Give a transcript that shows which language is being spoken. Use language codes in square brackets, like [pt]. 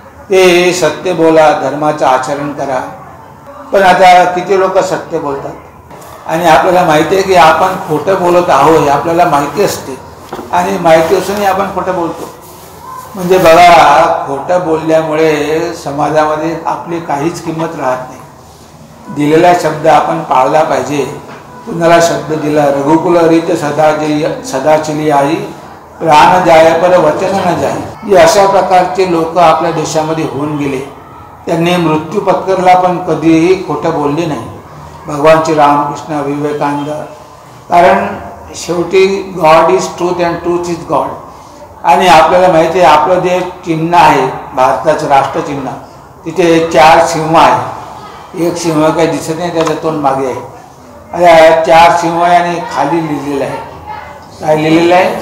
[mr] ते सत्य बोला, धर्माचं आचरण करा. पण आता किती लोक सत्य बोलतात आणि आपल्याला माहिती आहे की आपण खोटं बोलत आहोत हे आपल्याला माहिती असते आणि माहिती असूनही आपण खोटं बोलतो. म्हणजे बघा, खोटं बोलल्यामुळे समाजामध्ये आपली काहीच किंमत राहत नाही. दिलेला शब्द आपण पाळला पाहिजे. कुणाला शब्द दिला, [hi] रघुकुल रीत सदाचिली आई, प्राण जाय पर वचन न जाय. [mr] अशा प्रकारचे लोक आपल्या देशामध्ये होऊन गेले. त्यांनी मृत्यू पत्करला पण कधीही खोटं बोलले नाही. भगवान श्री रामकृष्ण, विवेकानंद. कारण शेवटी [en] God is truth and truth is God. [mr] आणि आपल्याला माहिती आहे आपलं जे चिन्ह आहे भारताचं राष्ट्रचिन्ह, तिथे 4 सिंह आहे. एक सिंह काही दिसत नाही, त्याचं तोंड मागे आहे. 4 सिंह आहे आणि खाली लिहिलेलं आहे. काय लिहिलेलं आहे?